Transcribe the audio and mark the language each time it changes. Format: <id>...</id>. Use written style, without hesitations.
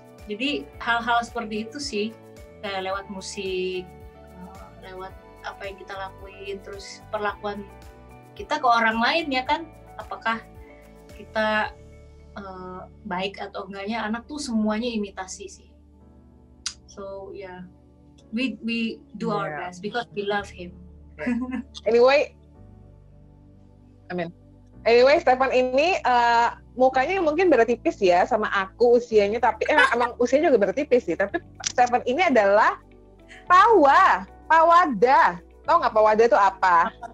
<id>Jadi hal-hal seperti itu sih, kayak lewat musik, lewat apa yang kita lakuin, terus perlakuan kita ke orang lain ya kan, apakah kita baik atau enggaknya. Anak tuh semuanya imitasi sih.</id> <en>So yeah, we do our best because we love him.</en> <id>Anyway, Stefan ini mukanya mungkin beda tipis ya sama aku usianya, tapi emang usianya juga beda tipis sih. Tapi Stefan ini adalah pawada. Tahu nggak pawada itu apa?</id>